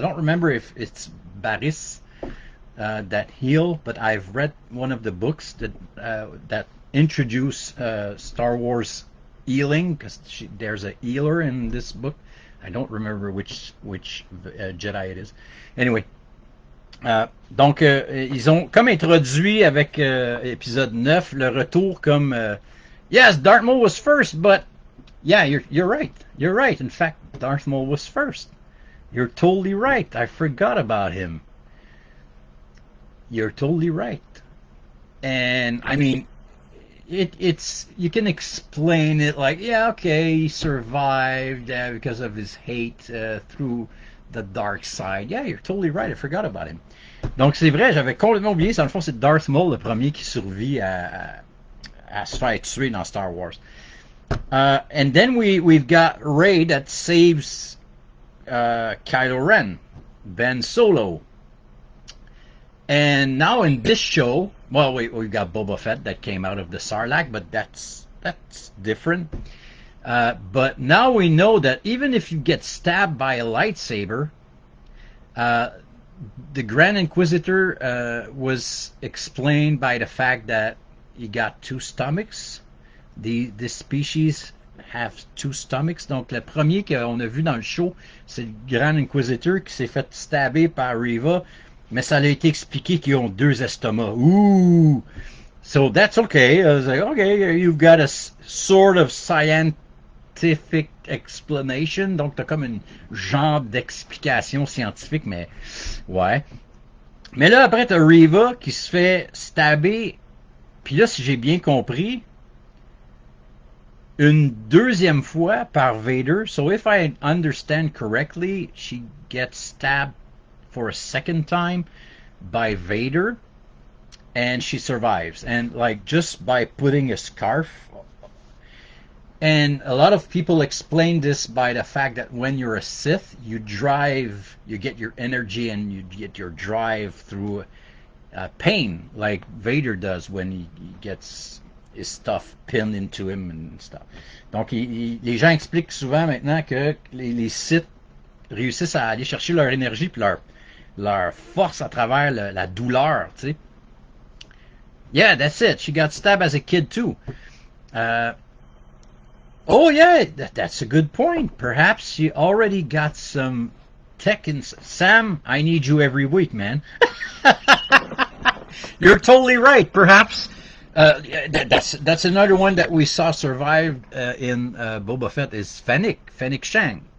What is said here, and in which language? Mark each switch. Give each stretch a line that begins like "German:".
English: I don't remember if it's Barriss that heal, but I've read one of the books that introduce Star Wars healing, because there's a healer in this book. I don't remember which Jedi it is.
French: Anyway, donc ils ont comme introduit avec épisode 9 le retour comme
English: yes, Darth Maul was first, but yeah, you're right. You're right. In fact, Darth Maul was first. You're totally right. I forgot about him. You're totally right. And I mean, it's you can explain it like, yeah, okay, he survived because of his hate through the dark side. Yeah, you're totally right. I forgot about him.
French: Donc c'est vrai, j'avais complètement oublié. Dans le fond, c'est Darth Maul le premier qui survit à se faire tuer dans Star Wars.
English: And then we've got Rey that saves Kylo Ren, Ben Solo. And now in this show, well, we've got Boba Fett that came out of the Sarlacc, but that's different. But now we know that even if you get stabbed by a lightsaber, the Grand Inquisitor was explained by the fact that he got two stomachs. This species have two stomachs.
French: Donc le premier qu'on a vu dans le show, c'est le Grand Inquisitor qui s'est fait stabber par Reva, mais ça a été expliqué qu'ils ont deux estomacs.
English: Ooh! So that's okay. I was like, okay, you've got a sort of scientific explanation.
French: Donc t'as comme une genre d'explication scientifique, mais ouais. Mais là, après, t'as Reva qui se fait stabber. Puis là, si j'ai bien compris, une deuxième fois par Vader.
English: So if I understand correctly, she gets stabbed for a second time by Vader, and she survives. And like just by putting a scarf. And a lot of people explain this by the fact that when you're a Sith, you get your energy and you get your drive through pain, like Vader does when he gets his stuff pinned into him and stuff.
French: Donc, les gens expliquent souvent maintenant que les Sith réussissent à aller chercher leur énergie puis leur force à travers la douleur, tu sais.
English: Yeah, that's it. She got stabbed as a kid too. Oh yeah, that's a good point. Perhaps she already got some tech in. Sam, I need you every week, man. You're totally right. Perhaps that's another one that we saw survive in Boba Fett is Fennec Shand.